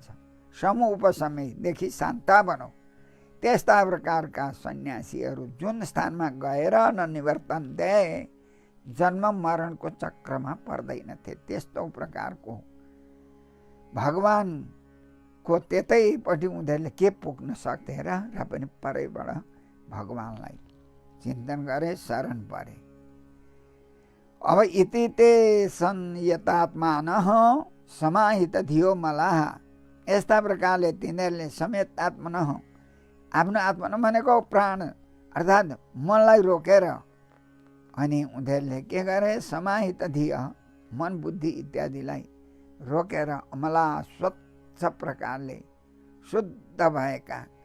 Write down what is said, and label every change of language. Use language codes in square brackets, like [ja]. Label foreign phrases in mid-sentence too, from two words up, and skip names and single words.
[ne] समु उपशमयदेखि शान्ता बनाऊ। त्यस्ता प्रकारका सन्यासीहरू जुन स्थानमा गएर ननिवर्तन्ते जन्म मरणको चक्रमा पर्दैनथे, त्यस्तो प्रकारको भगवानको त्यतैपट्टि उनीहरूले के पुग्न सक्थे र पनि परैबाट भगवानलाई चिन्तन गरे, शरण परे। [sa] अब इति ते संयतात्मानः समाहित धियो मलाः, [ne] यस्ता प्रकारले तिनीहरूले समेत आत्मनः आफ्नो आत्मा भनेको प्राण अर्थात् मनलाई रोकेर अनि उनीहरूले के गरे, [sa] समाहित धिय [ne] मन बुद्धि इत्यादिलाई रोकेर अमला स्वच्छ प्रकारले शुद्ध भएका